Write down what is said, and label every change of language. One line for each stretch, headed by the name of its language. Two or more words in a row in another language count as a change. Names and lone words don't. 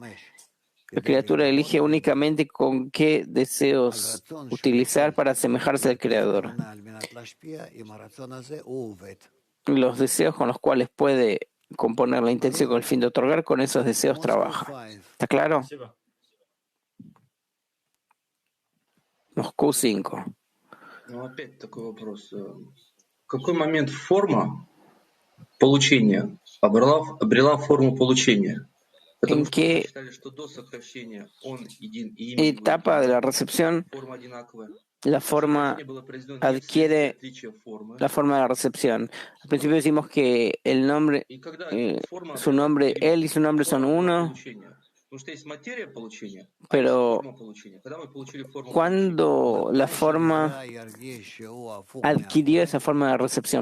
Spanish: La criatura elige únicamente con qué deseos utilizar para asemejarse al Creador. Los deseos con los cuales puede componer la intención con el fin de otorgar, con esos deseos trabaja. ¿Está claro? Moscú 5.
Russian: Какой момент форма получения обрела форму получения?
Spanish: ¿En qué etapa de la recepción la forma adquiere la forma de la recepción? Al principio decimos que el nombre, su nombre, él y su nombre son uno, pero ¿cuándo la forma adquirió esa forma de recepción?